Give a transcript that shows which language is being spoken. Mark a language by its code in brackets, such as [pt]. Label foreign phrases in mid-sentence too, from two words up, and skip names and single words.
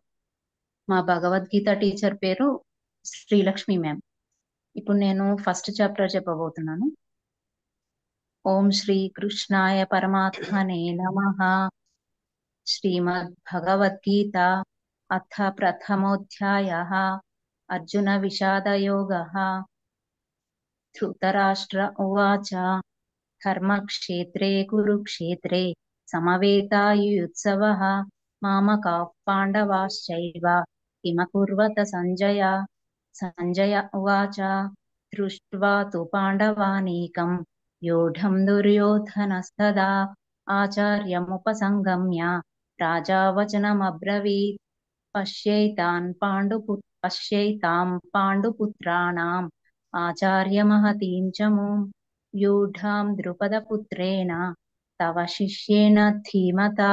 [te] మా భగవద్గీత టీచర్ పేరు శ్రీలక్ష్మి మ్యామ్. ఇప్పుడు నేను [en] first chapter [te] చెప్పబోతున్నాను. [sa] ఓం శ్రీ కృష్ణాయ పరమాత్మనే నమః. శ్రీమద్ భగవద్గీత అథ ప్రథమోధ్యాయః. అర్జున విషాద యోగః. ధృతరాష్ట్ర ఉవాచ ధర్మక్షేత్రే కురుక్షేత్రే సమవేతాయుయుత్సవః మామకాః పాండవాశ్చైవ కిమకుర్వత సంజయ. సంజయ ఉవాచ దృష్ట్వా తు పాండవానీకం వ్యూఢం దుర్యోధనస్తదా ఆచార్యముపసంగమ్య రాజా వచనమబ్రవీత్. పశ్యైతాం పాండుపుత్రాణం ఆచార్యమహతీం చ మూం వ్యూఢాం ద్రుపదపుత్రేణ తవ శిష్యేణ ధీమతా.